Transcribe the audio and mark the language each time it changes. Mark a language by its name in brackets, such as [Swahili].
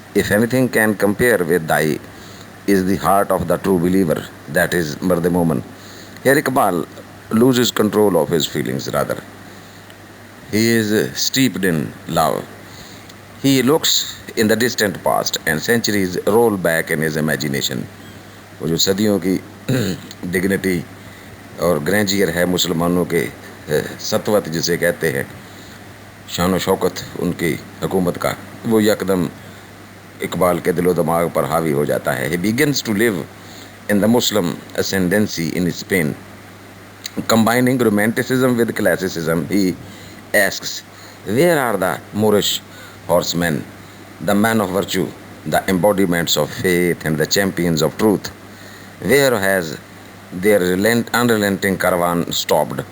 [English] If anything can compare with Thy, is the heart of the true believer, that is Marde Momin." Here Iqbal loses control of his feelings rather. He is steeped in love. He looks in the distant past and centuries roll back in his imagination. [Urdu] وہ جو صدیوں کی [English] dignity اور grandeur [Urdu] ہے مسلمانوں کے سطوت جسے کہتے ہیں، شان و شوکت ان کی حکومت کا، وہ یکدم اقبال کے دل و دماغ پر حاوی ہو جاتا ہے. [English] He begins to live in the Muslim ascendancy in Spain. Combining romanticism with classicism, he asks, where are the Moorish horsemen, the men of virtue, the embodiments of faith and the champions of truth? Where has their unrelenting caravan stopped?